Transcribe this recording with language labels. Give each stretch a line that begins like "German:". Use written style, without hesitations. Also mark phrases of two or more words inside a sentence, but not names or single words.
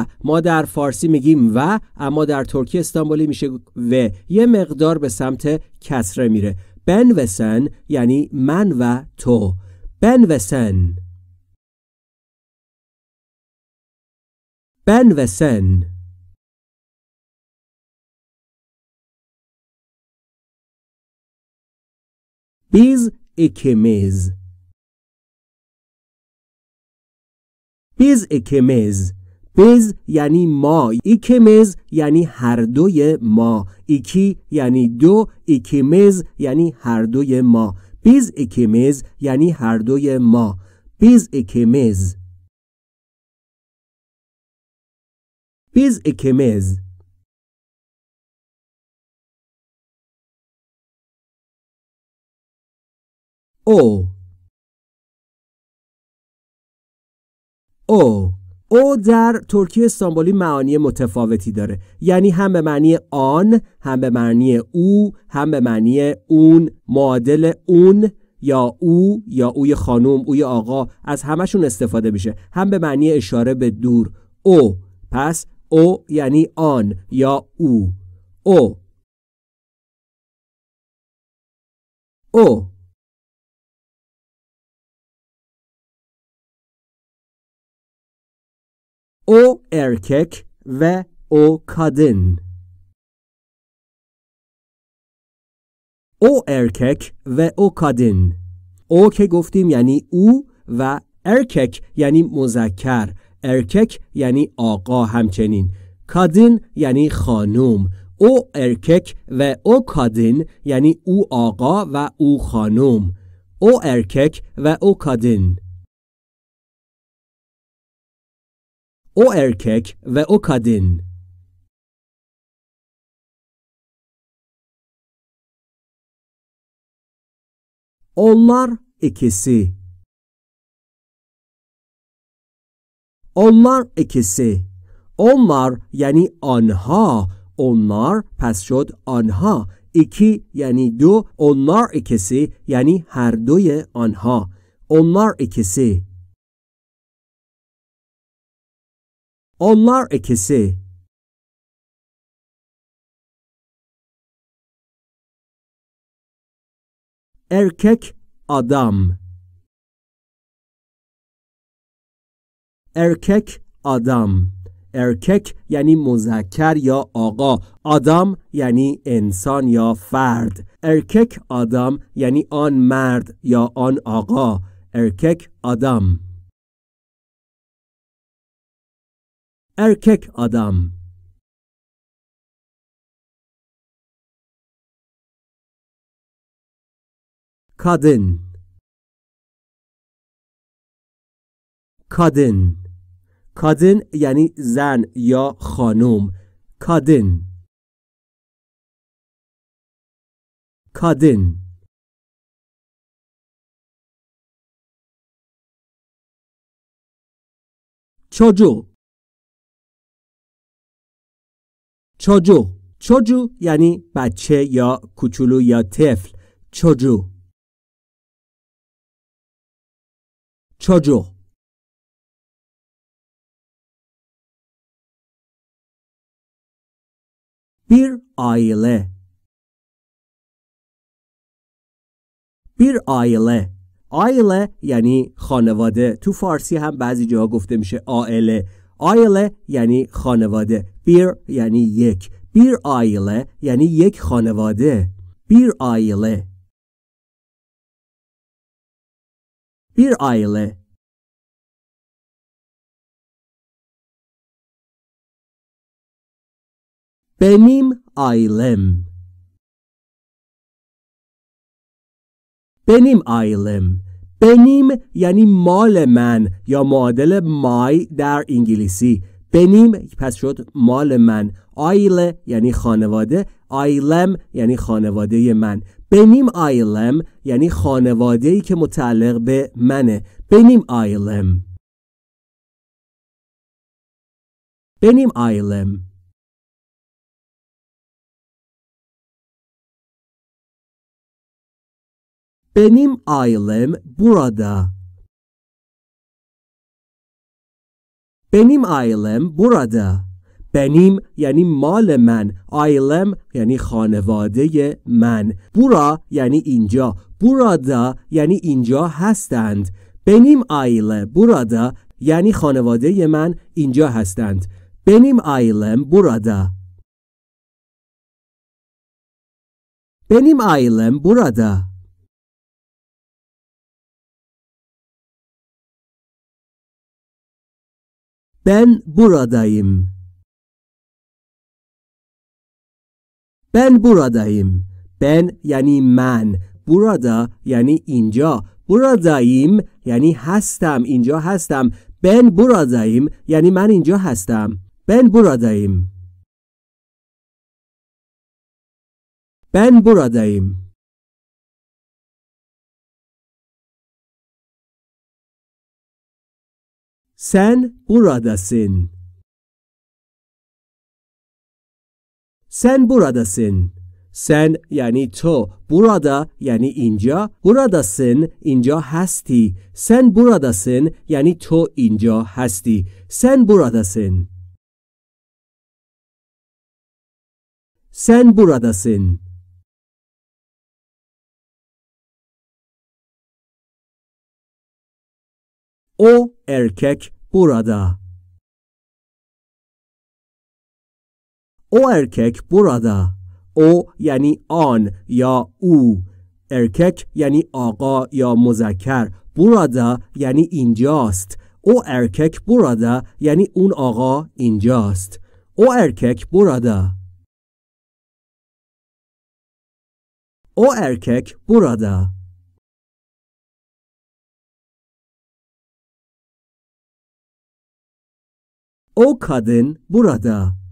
Persian: ما در فارسی میگیم و، اما در ترکی استانبولی میشه و. یه مقدار به سمت کسره میره.
Turkish: Ben ve sen
Persian: یعنی من و تو.
Turkish: Ben ve sen. Ben ve sen. Biz ikimiz. Biz ikimiz.
Persian: Biz یعنی ما. ikimiz یعنی هر دوی ما. iki یعنی دو. ikimiz یعنی هر دوی ما.
Turkish: Biz ikimiz
Persian: یعنی هر دوی ما.
Turkish: Biz ikimiz. Biz ikimiz. او. او.
Persian: او در ترکی استانبولی معانی متفاوتی داره. یعنی هم به معنی آن، هم به معنی او، هم به معنی اون، معادل اون یا او یا اوی خانم، اوی آقا، از همشون استفاده میشه. هم به معنی اشاره به دور. او. پس او یعنی آن یا او. او.
Turkish: او. O erkek ve o kadın. O erkek ve o kadın.
Persian: او که گفتیم یعنی او و erkek یعنی مذکر. erkek یعنی آقا همچنین. کادین یعنی خانوم.
Turkish: O erkek ve o kadın
Persian: یعنی او آقا و او خانوم.
Turkish: O erkek ve o kadın. O erkek ve o kadın. Onlar ikisi. Onlar ikisi.
Persian: Onlar یعنی آنها. onlar پس شد آنها. iki یعنی دو.
Turkish: onlar ikisi
Persian: یعنی هر دوی آنها.
Turkish: onlar ikisi. onlar ikisi. erkek adam. erkek adam.
Persian: erkek یعنی مذکر یا آقا. آدم یعنی انسان یا فرد.
Turkish: erkek adam
Persian: یعنی آن مرد یا آن آقا.
Turkish: erkek adam. erkek adam. kadın. kadın.
Persian: kadın یعنی زن یا خانم.
Turkish: kadın. kadın. çocuk. çocuk.
Persian: çocuk یعنی بچه یا کوچولو یا طفل.
Turkish: çocuk. çocuk. bir aile. bir aile.
Persian: aile یعنی خانواده. تو فارسی هم بعضی جاها گفته میشه عائله. aile یعنی خانواده. bir یعنی یک.
Turkish: bir aile
Persian: یعنی یک خانواده.
Turkish: bir aile. bir aile. benim ailem. benim ailem.
Persian: benim یعنی مال من یا معادل مای در انگلیسی. benim پس شد مال من. aile یعنی خانواده. ailem یعنی خانواده من.
Turkish: benim ailem
Persian: یعنی خانواده‌ای که متعلق به منه.
Turkish: benim ailem. benim ailem. benim ailem burada. benim ailem burada.
Persian: benim یعنی مال من. ailem یعنی خانواده من. bura یعنی اینجا. burada یعنی اینجا هستند.
Turkish: benim aile burada
Persian: یعنی خانواده من اینجا هستند.
Turkish: benim ailem burada. benim ailem burada. ben buradayım. ben buradayım.
Persian: ben یعنی من. burada یعنی اینجا. buradayım یعنی هستم. اینجا هستم.
Turkish: ben buradayım
Persian: یعنی من اینجا هستم.
Turkish: ben buradayım. ben buradayım. sen buradasın. sen buradasın.
Persian: sen یعنی تو. burada یعنی اینجا. buradasın اینجا هستی.
Turkish: sen buradasın
Persian: یعنی تو اینجا هستی.
Turkish: sen buradasın. sen buradasın. o erkek burada. o erkek burada.
Persian: o یعنی آن یا او. erkek یعنی آقا یا مذکر. burada یعنی اینجاست.
Turkish: o erkek burada
Persian: یعنی اون آقا اینجاست.
Turkish: O erkek burada. O erkek burada. O kadın burada.